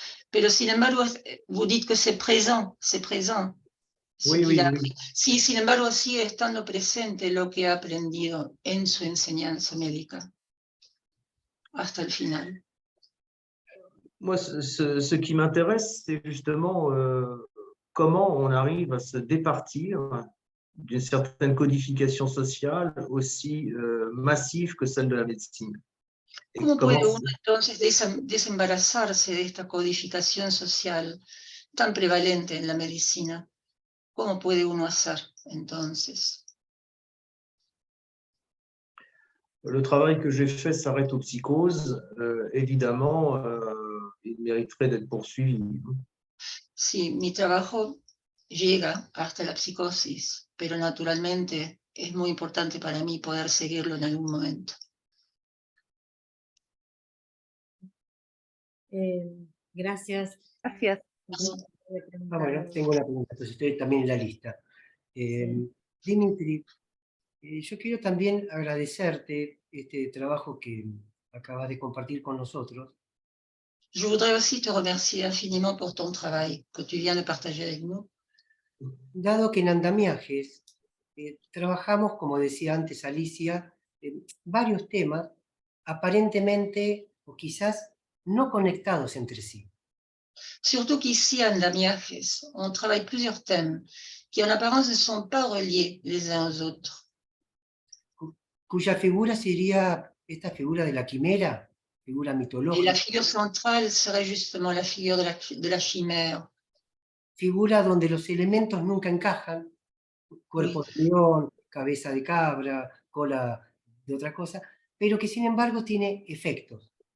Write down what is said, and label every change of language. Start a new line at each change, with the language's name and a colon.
Spanish: Pero sin embargo,
French: vous dites que c'est présent, c'est présent. Oui, oui, oui.
Spanish: Sí, sin embargo, sigue estando presente lo que ha aprendido en su enseñanza médica hasta el final.
French: Moi, ce qui m'intéresse, c'est justement comment on arrive à se départir d'une certaine codification sociale aussi massive que celle de la médecine. Et
Spanish: ¿Cómo puede uno entonces desembarazarse de esta codificación social tan prevalente en la medicina? ¿Cómo puede uno hacer entonces?
French: Le travail que j'ai fait s'arrête aux psychoses. Évidemment, il mériterait d'être poursuivi.
Spanish: Sí, mi trabajo llega hasta la psicosis, pero naturalmente es muy importante para mí poder seguirlo en algún momento. Gracias. Gracias. Bueno, tengo una pregunta, pues estoy también en la lista. Dimitri, yo quiero también agradecerte este trabajo que acabas de compartir con nosotros.
French: Je voudrais aussi te remercier infiniment pour ton travail que tu viens de partager avec nous.
Spanish: Dado que en andamiajes trabajamos, como decía antes Alicia, varios temas aparentemente o quizás no conectados entre sí.
French: Surtout qu'ici, à Andamiajes, on travaille plusieurs thèmes qui en apparence ne sont pas reliés les uns aux autres.
Spanish: Cuya figura sería esta figura de la quimera, figura
French: Et
Spanish: mitológica.
French: la figure centrale serait justement la figure de la chimère.
Spanish: Figura donde los elementos nunca encajan, cuerpo de león, cabeza de cabra, cola de otra cosa, pero que sin embargo tiene efectos.